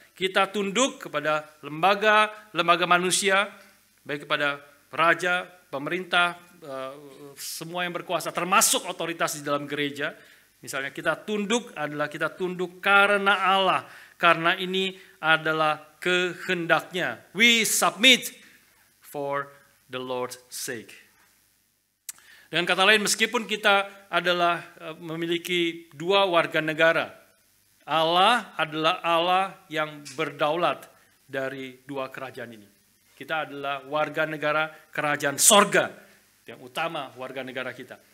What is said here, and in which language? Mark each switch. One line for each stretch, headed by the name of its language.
Indonesian: Kita tunduk kepada lembaga manusia. Baik kepada raja, pemerintah, semua yang berkuasa. Termasuk otoritas di dalam gereja. Misalnya kita tunduk karena Allah. karena ini adalah kehendaknya.
English: We submit for the Lord's sake.
Indonesian: Dengan kata lain, meskipun kita adalah memiliki dua warga negara, Allah adalah Allah yang berdaulat dari dua kerajaan ini. Kita adalah warga negara kerajaan sorga, yang utama warga negara kita.